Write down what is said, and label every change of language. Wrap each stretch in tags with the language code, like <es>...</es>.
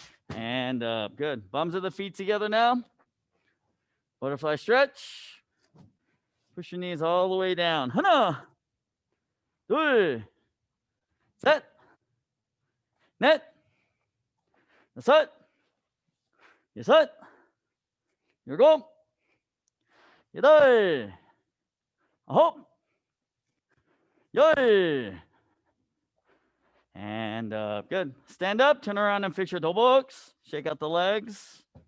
<en>And up. Good. Bums of the feet together now. Butterfly stretch. Push your knees all the way down.</en> <ko>하나, 둘, 셋, 넷, 여섯, 여섯, 일곱, 여덟, 아홉, 열.</ko> <en>And good. Stand up, turn around and fix your doboks. Shake out the legs.</en>